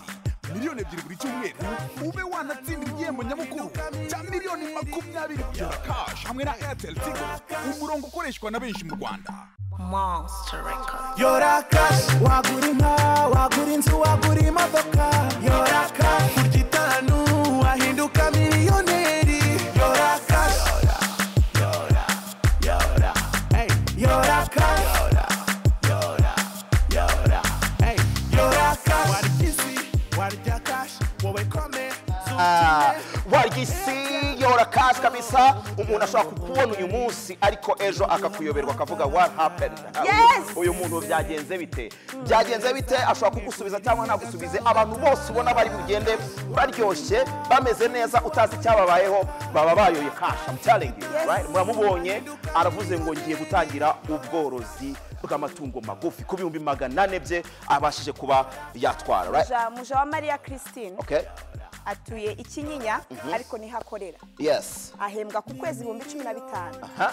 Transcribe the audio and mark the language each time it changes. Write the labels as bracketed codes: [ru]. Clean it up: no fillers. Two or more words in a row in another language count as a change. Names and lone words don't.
[rw] Miliyoni 2 buri cyumweru ube wanatsindira igihembo nyamukuru cya miliyoni 20 Yora Cash hamwe na Airtel Tigo, umurongo ukoreshwa na benshi mu Rwanda. Monster Record. Yora Cash wagura inka wagura inzu wagura imodoka. Yora Cash kugitanu wahinduka miliyoneri. Yora Cash Yora hey Yora Cash Yora hey Yora Cash warya Cash wowe kome warigisi Yora Cash kabisa. Umuntu ashobora kukubona uyu munsi ariko ejo akakuyoberwa akavuga [en] what happened. [rw] Yes. Uyu muntu byagenze bite? Byagenze bite? Ashobora kugusubiza cyangwa ntagusubize. Abantu bose ubona bari bugende baryoshye bameze neza utazi cyababayeho baba bayoye Cash. [en] I'm telling you, right? [rw] Muramubonye aravuze ngo ngiye gutangira ubworozi bw'amatungo magufi ku 400 bye abashije kuba yatwara, right? Muja wa Maria Christine. Okay. Atuye Ikinyinya ariko ni hakorera. Yes. Ahembwa ku kwezi 15.